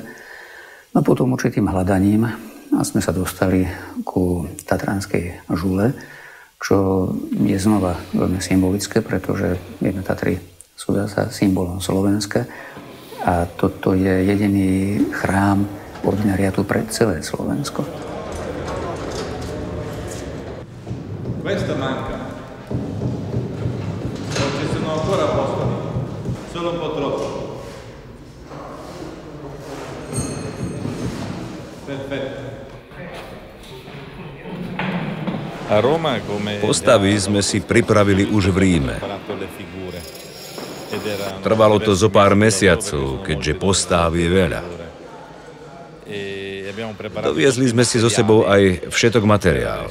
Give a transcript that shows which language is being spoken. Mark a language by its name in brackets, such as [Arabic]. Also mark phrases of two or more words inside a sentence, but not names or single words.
[Slovak] No potom určitým hľadaním a sme sa dostali ku tatranskej žule, čo je znova veľmi symbolické, pretože vieme, Tatry sú zasa symbolom Slovenska a toto je jediný chrám ordinariátu pre celé Slovensko. [Italian] Questa manca. Non ci sono ancora apostoli, solo un po' troppo. Perfetto. [Slovak] Postavy sme si pripravili už v Ríme. Trvalo to zo pár mesiacov, keďže postáv je veľa. Doviezli sme si so sebou aj všetok materiál.